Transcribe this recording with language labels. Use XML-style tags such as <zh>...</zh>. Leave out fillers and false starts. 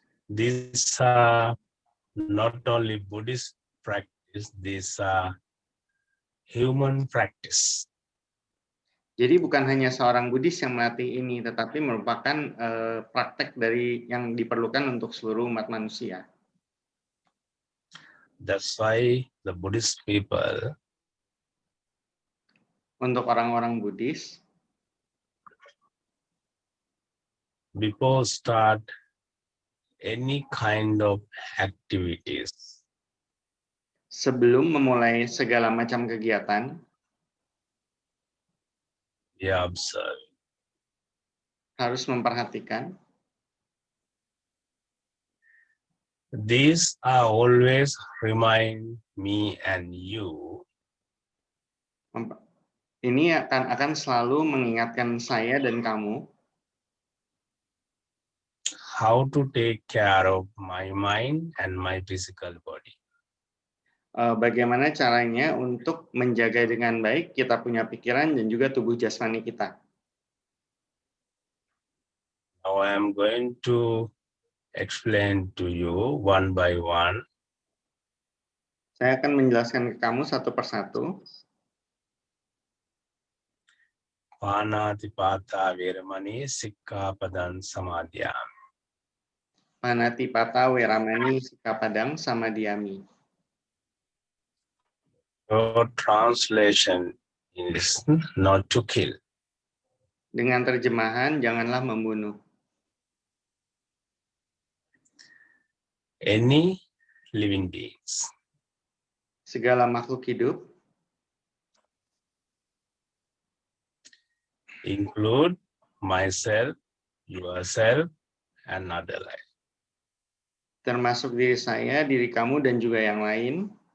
<en>These are not only Buddhist practice, these are human practice.</en> <id>Jadi bukan hanya seorang Buddhis yang melatih ini, tetapi merupakan praktek dari yang diperlukan untuk seluruh umat manusia.</id> <en>That's why the Buddhist people,</en> <id>Untuk orang-orang Buddhis,</id> <en>before start any kind of activities,</en> <id>sebelum memulai segala macam kegiatan,</id> <en>they observe.</en> <id>harus memperhatikan.</id> <en>These are always remind me and you</en> <id>Ini akan selalu mengingatkan saya dan kamu</id> <en>how to take care of my mind and my physical body.</en> <id>bagaimana caranya untuk menjaga dengan baik kita punya pikiran dan juga tubuh jasmani kita.</id> <en>Now I am going to explain to you one by one.</en> <id>Saya akan menjelaskan ke kamu satu persatu.</id> <pi>Panatipata Veramani Sikkapadang Samadhyami. Panatipata Weramani Sikkapadang Samadhyami.</pi> <en>Your translation is not to kill.</en> <id>Dengan terjemahan, janganlah membunuh.</id> <en>Any living beings.</en> <id>Segala makhluk hidup,</id> <en>include myself, yourself, and other life.</en> <id>termasuk diri saya, diri kamu, dan juga yang lain.</id>